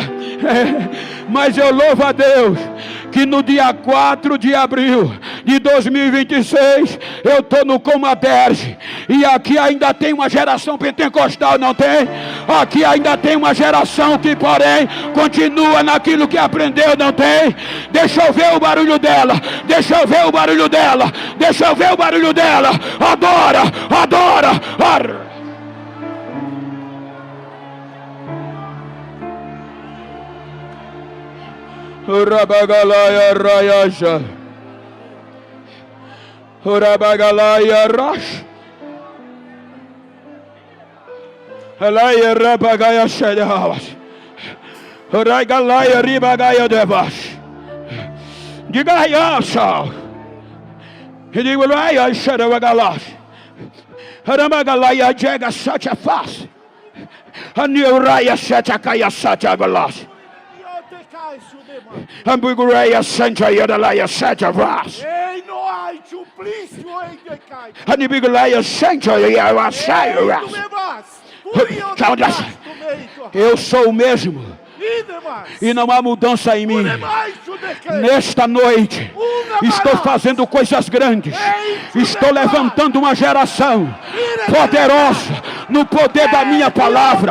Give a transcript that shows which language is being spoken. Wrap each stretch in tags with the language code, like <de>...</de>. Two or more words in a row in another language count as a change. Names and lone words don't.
<pt>Mas eu louvo a Deus que no dia 4 de abril de 2026, eu estou no Comaderge, e aqui ainda tem uma geração pentecostal, não tem? Aqui ainda tem uma geração que, porém, continua naquilo que aprendeu, não tem? Deixa eu ver o barulho dela. Deixa eu ver o barulho dela. Deixa eu ver o barulho dela. Adora, adora. Urabagalaya rayasha. Urabagalaya rash. Alaya rabagaya shadawas. Uragalaya ribagaya devas. Diga aí, sal. E digo aí, shadawagalas. Urabagalaya jega sacha fas. Aniuraya sacha kaya sacha galas. Ambigureia Santa Yadalaya Santa Vras. Ei, no ai, suplício, ei, decai. Anibiguleia Santa Yadalaya. Eu sou o mesmo. E não há mudança em mim. Nesta noite estou fazendo coisas grandes. Estou levantando uma geração poderosa no poder da minha palavra.</pt>